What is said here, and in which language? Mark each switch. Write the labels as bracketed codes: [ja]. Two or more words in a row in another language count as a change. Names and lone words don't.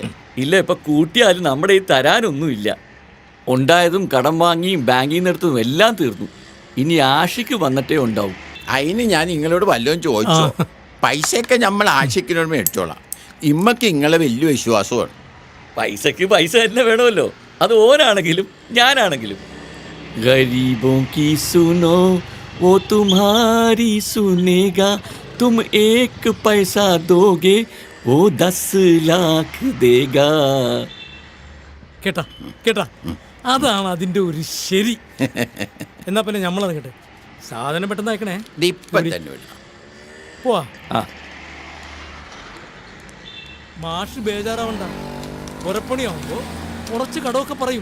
[ml] ഇല്ല, ഇപ്പൊ കൂട്ടിയാലും നമ്മുടെ ഈ തരാനൊന്നുമില്ല. ഉണ്ടായതും കടം വാങ്ങിയും ബാങ്കിൽ നിന്ന് എടുത്തതും എല്ലാം തീർന്നു. ഇനി ആഷിക്ക് വന്നിട്ടേ ഉണ്ടാവും. അതിന് ഞാൻ നിങ്ങളോട് വല്ലതും ചോദിച്ചോ? പൈസയൊക്കെ നമ്മൾ ആഷിക്കിനോട് മേടിച്ചോളാം. ഇമ്മക്ക് നിങ്ങളെ വലിയ വിശ്വാസമാണ്. പൈസക്ക് പൈസ തന്നെ വേണമല്ലോ. അത് ഓനാണെങ്കിലും ഞാനാണെങ്കിലും. [hi] ഗരീബോं की सुनो वो तुम्हारी सुनेगा तुम एक पैसा दोगे वो 10 लाख देगा. [ml] കേട്ടാ കേട്ടാ, അതാണ് അതിന്റെ ഒരു ശരി. എന്നാ പിന്നെ നമ്മളറിയട്ടെ, സാധനം പെട്ടെന്ന് അയക്കണേ. ഇപ്പം തന്നെ വിടാം. പോവാ. ആ മാഷ് ബേജാറാവണ്ട. പുറപ്പണിയാവുമ്പോ കുറച്ച് കടമൊക്കെ പറയും.